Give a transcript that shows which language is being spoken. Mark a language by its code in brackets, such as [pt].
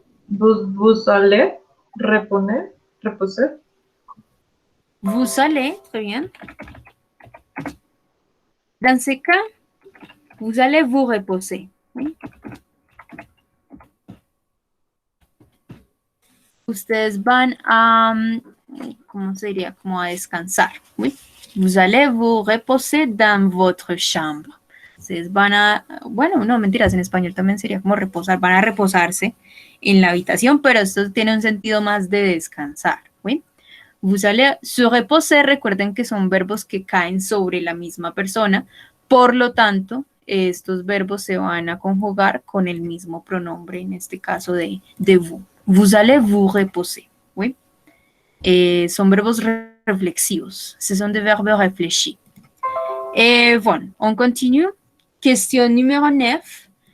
[fr] Vous allez reposer. Vous allez, très bien. Dans ce cas, vous allez vous reposer. Oui. [es] Ustedes van a, ¿cómo sería? Como a descansar. Oui. [fr] Vous allez vous reposer dans votre chambre. [es] Ustedes van a, bueno, no, mentiras, en español también sería como reposar. Van a reposarse en la habitación, pero esto tiene un sentido más de descansar. ¿Oui? [fr] Vous allez se reposer, [es] recuerden que son verbos que caen sobre la misma persona, por lo tanto, estos verbos se van a conjugar con el mismo pronombre, en este caso de vous. [fr] Vous allez vous reposer. ¿Oui? [es] Son verbos reflexivos, [fr] ce sont des verbes réfléchis. Et voilà, on continue. Question numéro 9.